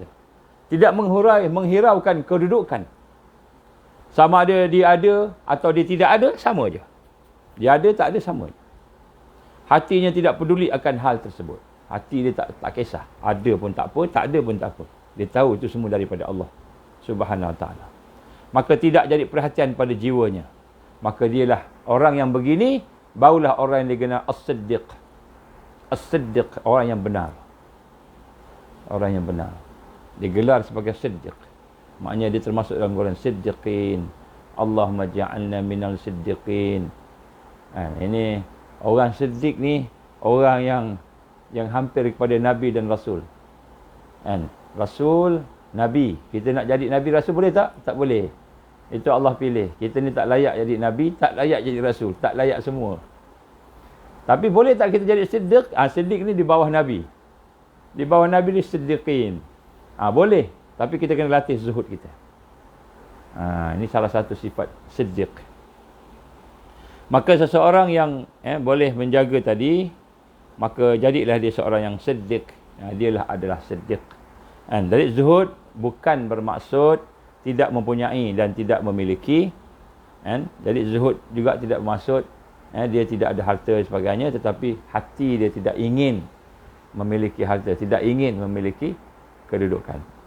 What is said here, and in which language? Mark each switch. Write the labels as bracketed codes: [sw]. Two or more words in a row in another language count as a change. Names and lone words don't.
[ms] Tidak menghiraukan kedudukan. Sama ada dia ada atau dia tidak ada, sama je. Dia ada, tak ada, sama je. Hatinya tidak peduli akan hal tersebut. Hati dia tak kisah. Ada pun tak apa, tak ada pun tak apa. Dia tahu itu semua daripada Allah [ar] سبحانه وتعالى. [ms] Maka tidak jadi perhatian pada jiwanya. Maka dialah orang yang begini, barulah orang yang dikenal as-siddiq. As-siddiq, orang yang benar. Orang yang benar. Digelar sebagai siddiq. Maknanya dia termasuk dalam golongan siddiqin. [ar] اللهم اجعلنا من الصديقين. [ms] Ini orang siddiq ni, orang yang hampir kepada Nabi dan Rasul. Rasul, Nabi. Kita nak jadi Nabi Rasul boleh tak? Tak boleh. Itu Allah pilih. Kita ni tak layak jadi Nabi, tak layak jadi Rasul, tak layak semua. Tapi boleh tak kita jadi siddiq? Siddiq ni di bawah Nabi. Di bawah Nabi ni siddiqin. Boleh. Tapi kita kena latih zuhud kita. Ini salah satu sifat siddiq. Maka seseorang yang boleh menjaga tadi, maka jadilah dia seorang yang siddiq. Dialah adalah siddiq. Dari zuhud bukan bermaksud tidak mempunyai dan tidak memiliki. Jadi zuhud juga tidak bermaksud dia tidak ada harta dan sebagainya, tetapi hati dia tidak ingin memiliki harta, tidak ingin memiliki kedudukan.